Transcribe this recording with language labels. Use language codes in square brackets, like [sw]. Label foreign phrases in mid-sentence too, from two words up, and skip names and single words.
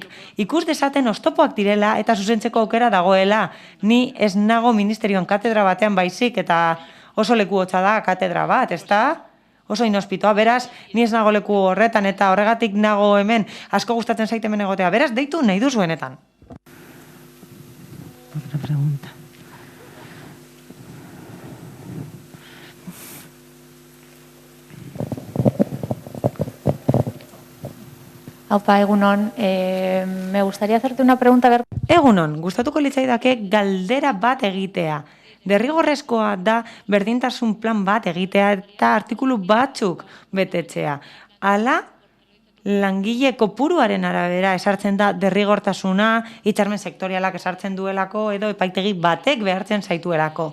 [eu] Ikus dezaten oztopoak direla eta zuzentzeko aukera dagoela. Ni ez nago ministerioan katedra batean baizik eta oso leku hotza da katedra bat, ezta? Oso inospitoa, beraz, ni ez nago leku horretan eta horregatik nago hemen, asko gustatzen zait hemen egotea. Beraz, deitu nahi duzuenetan. [es] Otra pregunta. [eu] Aupa, egunon, [es] me gustaría hacerte una pregunta. [eu] Egunon, gustatuko litzaidake galdera bat egitea. Derrigorrezkoa da berdintasun plan bat egitea eta artikulu batzuk betetzea. Hala, langile kopuruaren arabera esartzen da derrigortasuna, hitzarmen sektorialak esartzen duelako edo epaitegi batek behartzen zaituelako.